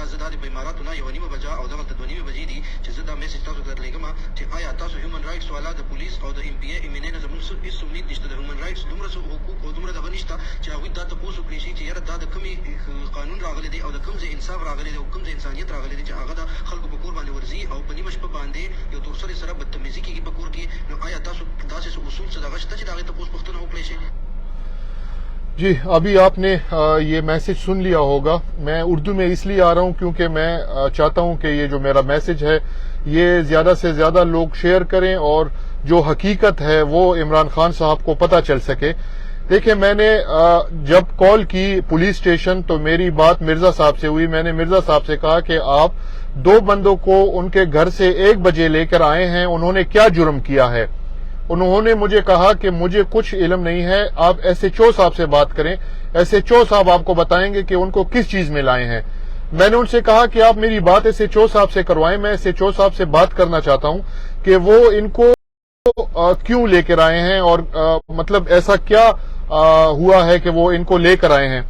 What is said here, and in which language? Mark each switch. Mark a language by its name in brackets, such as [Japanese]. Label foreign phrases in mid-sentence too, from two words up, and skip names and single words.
[Pashto] زه دا د په اماراتو نه 1:30 بجه او دغلته 2:30 بجې دي چې زه دا میسج تاسو ته درلېږم چې آیا تاسو [English] human rights [Pashto] والا د پولیس او د ایم پی اے ایم این اے نه زموږ هېڅ امید نشته، د [English] human rights [Pashto] دومره حقوق او دومره دغه نشته چې هغوی دا تپوس وکړي شي چې یاره دا د کومې قانون راغلی دی او د کوم ځای انصاف راغلی دی او کوم ځای انسانیت راغلی دی چې هغه د خلکو په کور باندې ورځي او په نیمه شپه باندې یو تورسرې سره بدتمیزي کېږي په کور کې. نو آیا تاسو داسې اصول څه دغه شته چې د هغې تپوس پوښتنه وکړی شي؟ [Urdu] جی ابھی آپ نے یہ میسج سن لیا ہوگا۔ میں اردو میں اس لیے آ رہا ہوں کیونکہ میں چاہتا ہوں کہ یہ جو میرا میسج ہے یہ زیادہ سے زیادہ لوگ شیئر کریں اور جو حقیقت ہے وہ عمران خان صاحب کو پتہ چل سکے۔ دیکھیں میں نے جب کال کی پولیس اسٹیشن تو میری بات مرزا صاحب سے ہوئی۔ میں نے مرزا صاحب سے کہا کہ آپ 2 بندوں کو ان کے گھر سے 1 بجے لے کر آئے ہیں، انہوں نے کیا جرم کیا ہے؟ انہوں نے مجھے کہا کہ مجھے کچھ علم نہیں ہے، آپ SHO صاحب سے بات کریں، SHO صاحب آپ کو بتائیں گے کہ ان کو کس چیز میں لائے ہیں. میں نے ان سے کہا کہ آپ میری بات SHO صاحب سے کروائیں، میں SHO صاحب سے بات کرنا چاہتا ہوں کہ وہ ان کو کیوں لے کر آئے ہیں اور مطلب ایسا کیا ہوا ہے کہ وہ ان کو لے کر آئے ہیں.